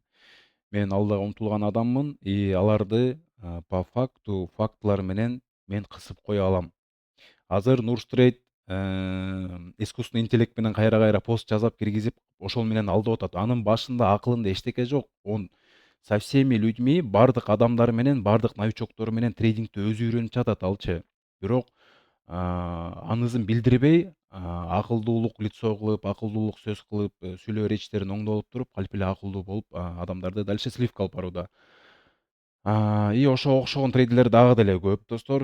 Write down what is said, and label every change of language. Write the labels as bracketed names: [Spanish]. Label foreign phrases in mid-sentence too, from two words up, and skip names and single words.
[Kyrgyz] Мен алдыга умтулган адаммын и аларды [Russian] по факту, [Kyrgyz] фактылар менен мен кысып кое алам. Азыр Нурстрейт [Russian] искусственный интеллект [Kyrgyz] менен кайра пост жасап киргизип, ошол менен алдап атат. Анын башында, акылында эчтеке жок. [Russian] Он со всеми людьми, [Kyrgyz] бардык адамдар менен, бардык новичоктору менен трейдингди өзү үйрөнүп жатат алчы. Бирок анызын билдирбей, акылдуулук лицо кылып, акылдуулук сөз кылып, сүйлөп речьтерин оңдоп туруп, калп эле акылдуу болуп, адамдарды дальше сливка алып барууда. И ошого окшогон трейдерлер дагы деле көп, достор.